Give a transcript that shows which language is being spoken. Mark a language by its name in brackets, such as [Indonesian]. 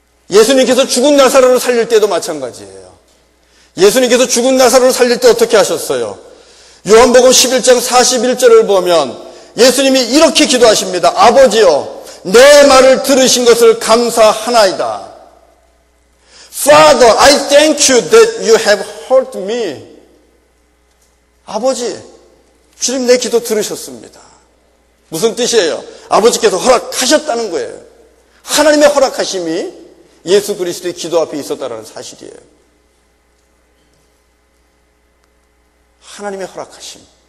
[Korean] 예수님께서 죽은 나사로를 살릴 때도 마찬가지예요. 예수님께서 죽은 나사로를 살릴 때 어떻게 하셨어요? 요한복음 11장 41절을 보면 예수님이 이렇게 기도하십니다. 아버지여, 내 말을 들으신 것을 감사하나이다. [English] Father, I thank you that you have heard me. [Korean] 아버지, 주님 내 기도 들으셨습니다. 무슨 뜻이에요? 아버지께서 허락하셨다는 거예요. 하나님의 허락하심이 예수 그리스도의 기도 앞에 있었다는 사실이에요. 하나님의 허락하심.